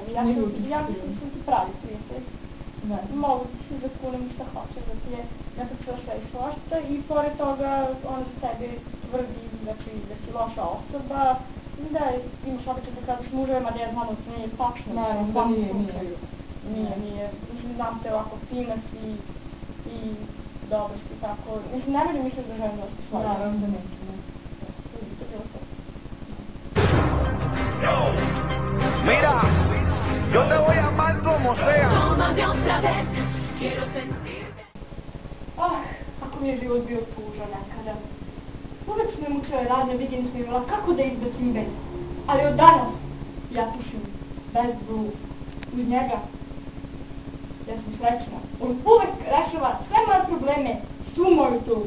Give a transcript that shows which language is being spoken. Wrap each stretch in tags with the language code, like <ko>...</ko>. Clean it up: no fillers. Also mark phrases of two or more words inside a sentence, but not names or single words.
<sr>Ja mislim da sam ti pravi prijatelj. Mogu ti se zakunem šta hoćeš da ti je napričala sve i svašta i pored toga ona za tebi tvrdi da si loša osoba, da imaš običaj da kažeš muževima da ja znam da to nije tačno. Naravno, da Nije. Mislim, znam te ovako fina si i dobro si tako. Mislim, ne vidim mislim da želim da se svađa. Naravno da neće, ne. To je bilo to.</sr> <es>Mira, yo te voy a amar como sea. Tómame otra vez, quiero sentirte.</es> <sr>Kako mi je život bio tužan nekada. Uvek su me mučile radne vikendice i bila kako da izbacim bez. Ali od danas ja pišem bez Bru. Uz njega ja sam srećna. On uvek rešava sve moje probleme, svu moju tugu.</sr>